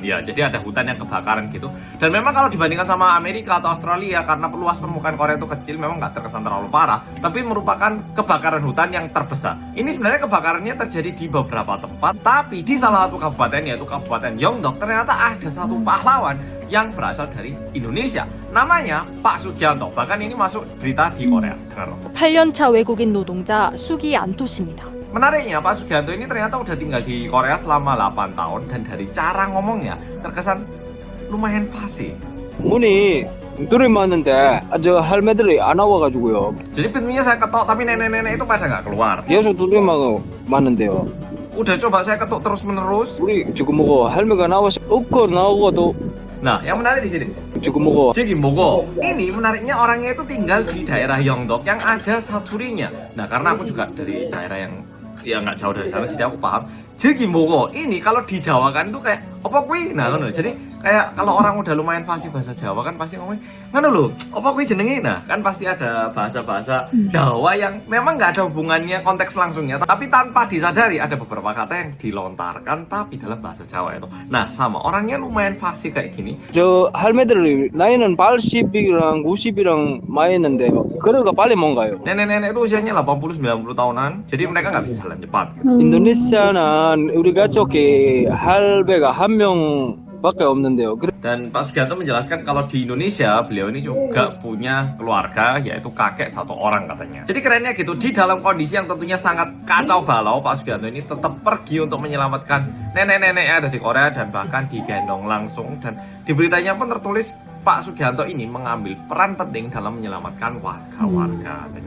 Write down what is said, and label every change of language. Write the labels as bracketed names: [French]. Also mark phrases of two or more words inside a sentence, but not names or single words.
[Indonesian] Ya, jadi ada hutan yang kebakaran gitu. Dan memang kalau dibandingkan sama Amerika atau Australia, karena luas permukaan Korea itu kecil, memang nggak terkesan terlalu parah, tapi merupakan kebakaran hutan yang terbesar. Ini sebenarnya kebakarannya terjadi di beberapa tempat, tapi di salah satu kabupaten, yaitu Kabupaten Yeongdeok, ternyata ada satu pahlawan yang berasal dari Indonesia. Namanya Pak Sugianto. Bahkan ini masuk berita di Korea. Dengar. [Korean] 8년차 외국인 노동자 수기안토 씨입니다. [Indonesian] Menariknya, Pak Sugianto ini ternyata udah tinggal di Korea selama 8 tahun dan dari cara ngomongnya terkesan lumayan fasih. [Korean] 문이 두드려 맞는데 저 할매들이 안 와가지고요. [Indonesian] Jadi pintunya saya ketok tapi nenek-nenek itu pada nggak keluar. [Korean] 계속 두드려 맞는데요. [Indonesian] Udah coba saya ketuk terus-menerus. [Korean] 우리 지금 뭐고 할매가 나와서 웃고 나오고도 [Indonesian] Nah, yang menarik di sini. [Korean] 지금 뭐고 [Indonesian] Jadi Mogo, ini menariknya orangnya itu tinggal di daerah Yeongdeok yang ada saturinya. Nah, karena aku juga dari daerah yang ya nggak jauh dari sana, jadi aku paham. Jadi Mogo, ini kalau dijawakan tuh kayak [Javanese] apa kuwi? Nah, ngono. [Indonesian] Jadi kayak kalau orang udah lumayan fasih bahasa Jawa kan pasti ngomong, [Javanese] ngono lho, apa kuwi jenenge? [Indonesian] Nah, kan pasti ada bahasa-bahasa Jawa yang memang nggak ada hubungannya konteks langsungnya, tapi tanpa disadari ada beberapa kata yang dilontarkan tapi dalam bahasa Jawa itu. Nah, sama orangnya lumayan fasih kayak gini. [Korean] 저 할매들이 나이는 80이랑 90이랑 많이 있는데 그러니까 빨리 못 가요. [Indonesian] Nenek-nenek itu usianya 80-90 tahunan, jadi mereka nggak bisa jalan cepat. [Korean] 인도네시아는 우리가 저기 할배가 한 명밖에 없는데요. [Indonesian] Dan Pak Sugianto menjelaskan kalau di Indonesia beliau ini juga punya keluarga, yaitu kakek 1 orang katanya. Jadi kerennya gitu, di dalam kondisi yang tentunya sangat kacau balau, Pak Sugianto ini tetap pergi untuk menyelamatkan nenek-nenek yang ada di Korea dan bahkan digendong langsung. Dan di beritanya pun tertulis Pak Sugianto ini mengambil peran penting dalam menyelamatkan warga-warga katanya.